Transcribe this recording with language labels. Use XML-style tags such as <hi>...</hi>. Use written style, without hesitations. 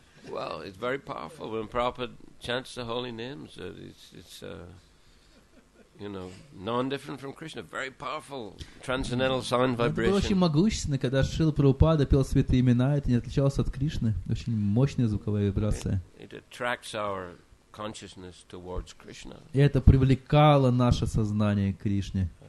<en>Well, it's very powerful when Prabhupada chants the holy names. It's non-different from Krishna. Very powerful transcendental sound</en> <ru>Это было очень</ru> <en>vibration.</en> <ru>могущественно, когда Шрила Прабхупада пел святые имена, это не отличалось от Кришны. Очень мощная звуковая вибрация.</ru> <en>It attracts our consciousness towards Krishna.</en> <ru>И это привлекало наше сознание к Кришне.</ru>